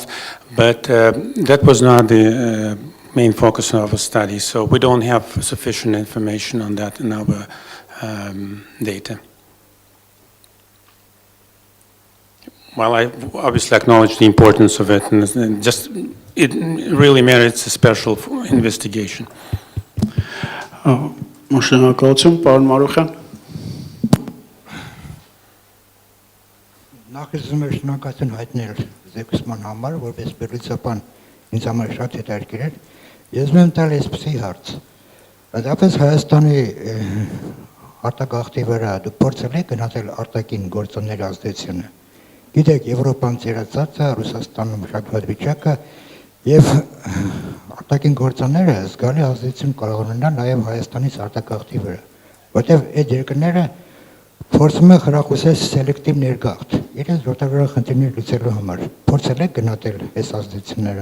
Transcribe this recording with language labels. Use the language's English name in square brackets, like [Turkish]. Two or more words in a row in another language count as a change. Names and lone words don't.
[English] But that was not the main focus of our study, so we don't have sufficient information on that in our data. Well, I obviously acknowledge the importance of it, and just it really merits a special investigation. [Armenian] Շնորհակալություն, պարոն Մարուխյան։ Նախ ուզում եմ շնորհակալություն հայտնել զեկուցման համար, որպես բերլիցապան ինձ համար շատ հետաքրքիր էր։ Ես մեմ տալ այսպեսի հարց։ Հատկապես Հայաստանի արտագաղթի վրա դուք փորձել եք գնահատել արտաքին գործոնների ազդեցությունը։ Գիտեք, Եվրոպան ծերացած է, Ռուսաստանում շատ վատ վիճակը եւ արտաքին գործոնները զգալի ազդեցություն կարող ունենան նաեւ Հայաստանից արտագաղթի վրա, որտեղ այդ երկրները փորձում են խրախուսել սելեկտիվ ներգաղթ, իրենց արտաքին խնդիրներ լուծելու համար։ Փորձել եք գնահատել այս ազդեցությունները։